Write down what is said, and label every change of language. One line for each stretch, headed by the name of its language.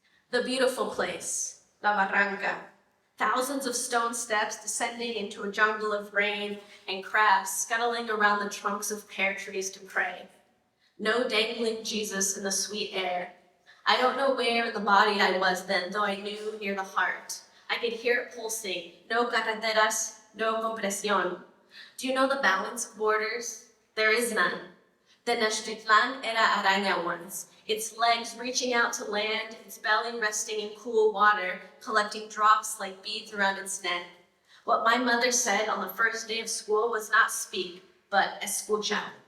English: The beautiful place, La Barranca, thousands of stone steps descending into a jungle of rain and crabs scuttling around the trunks of pear trees to pray. No dangling Jesus in the sweet air. I don't know where in the body I was then, though I knew near the heart. I could hear it pulsing.
Spanish: No carreteras, no compresión.
English: Do you know the balance of borders? There is none. Tenochtitlan
Spanish: era araña
English: once, its legs reaching out to land, its belly resting in cool water, collecting drops like beads around its neck. What my mother said on the first day of school was not speak, but escucha.